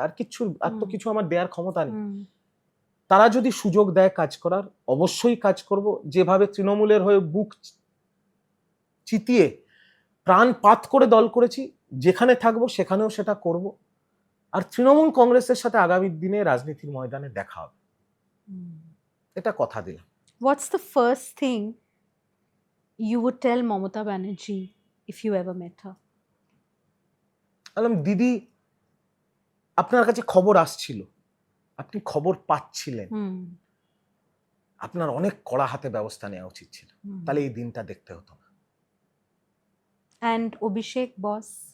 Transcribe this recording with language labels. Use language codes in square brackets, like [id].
[bn] আর তো কিছু আমার দেওয়ার ক্ষমতা নেই। তারা যদি সুযোগ দেয় কাজ করার, অবশ্যই কাজ করব। যেভাবে তৃণমূলের হয়ে বুক চিতিয়ে প্রাণপাত করে দল করেছি, যেখানে থাকবো সেখানেও সেটা করব। আর তৃণমূল কংগ্রেসের সাথে আগামী দিনে রাজনীতির ময়দানে দেখা হবে, এটা কথা দিলাম। [en] What's the first thing you would tell Mamata Banerjee if you ever met her? [bn] বললাম, দিদি, আপনার কাছে খবর আসছিল, আপনি খবর পাচ্ছিলেন, আপনার অনেক কড়া হাতে ব্যবস্থা নেওয়া উচিত ছিল, তাহলে এই দিনটা দেখতে হতো না। [en] And Abhishek boss?